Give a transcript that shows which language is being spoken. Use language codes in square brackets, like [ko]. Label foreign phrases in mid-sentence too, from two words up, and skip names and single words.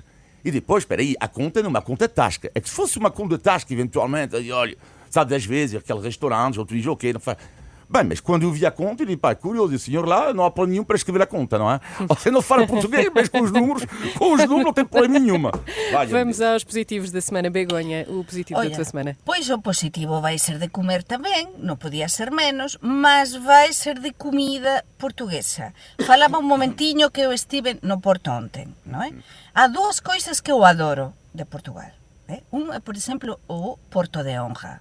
[pt] E depois, espera aí, a conta não é uma conta tasca. É que se fosse uma conta tasca, eventualmente, olha, sabe, 10 vezes, aquele restaurante, outro dia, ok, não faz... Bem, mas quando eu vi a conta, eu disse, pá, curioso, o senhor lá não há problema nenhum para escrever a conta, não é? Você não fala português, mas com os números não tem problema nenhuma. Vamos aos positivos da semana. Begonha, o positivo da tua semana. [gl] Pois o positivo vai ser de comer tamén, non podía ser menos, mas vai ser de comida portuguesa. Falaba un momentiño que eu estive no Porto ontem, non é? Há dúas coisas que eu adoro de Portugal. Un é, por exemplo, o Porto de Honra.